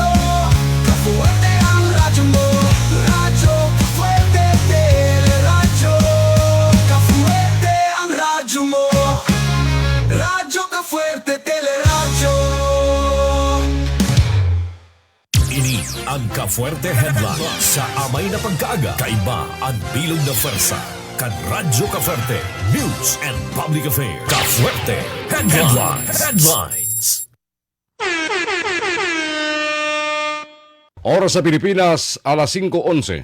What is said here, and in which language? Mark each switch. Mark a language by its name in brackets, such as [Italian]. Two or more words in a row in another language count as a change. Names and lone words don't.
[Bikol] Ka-Fuerte ang radyo mo, Radyo Ka-Fuerte Teleradyo. Ka-Fuerte ang radyo mo, Radyo Ka-Fuerte Teleradyo. Ini ang Ka-Fuerte Headline sa amay na pagkaaga. Kaiba ang bilog na pwersa. Kan Radyo Ka-Fuerte News and Public Affairs. Ka-Fuerte Headlines. Oras sa Pilipinas, alas 5:11.